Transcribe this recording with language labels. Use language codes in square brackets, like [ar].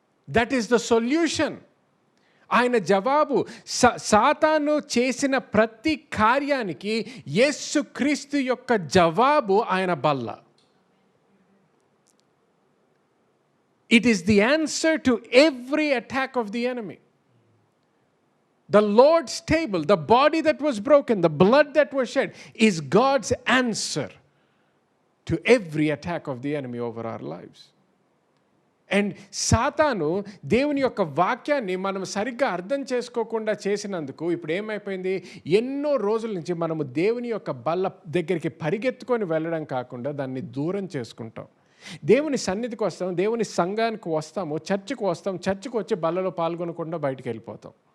[en] That is the solution. [te] ఆయన జవాబు. సాతాను చేసిన ప్రతి కార్యానికి యేసుక్రీస్తు యొక్క జవాబు ఆయన బల్ల. [en] It is the answer to every attack of the enemy. The Lord's table, the body that was broken, the blood that was shed, is God's answer to every attack of the enemy over our lives. [te] And సాతాను దేవుని యొక్క వాక్యాన్ని మనం సరిగ్గా అర్థం చేసుకోకుండా చేసినందుకు ఇప్పుడు ఏమైపోయింది? ఎన్నో రోజుల నుంచి మనము దేవుని యొక్క బల్ల దగ్గరికి పరిగెత్తుకొని వెళ్ళడం కాకుండా దాన్ని దూరం చేసుకుంటాం. దేవుని సన్నిధికి వస్తాం, దేవుని సంఘానికి వస్తాము, చర్చికి వస్తాం, చర్చికి వచ్చి బల్లలో పాల్గొనకుండా బయటికి వెళ్ళిపోతాం.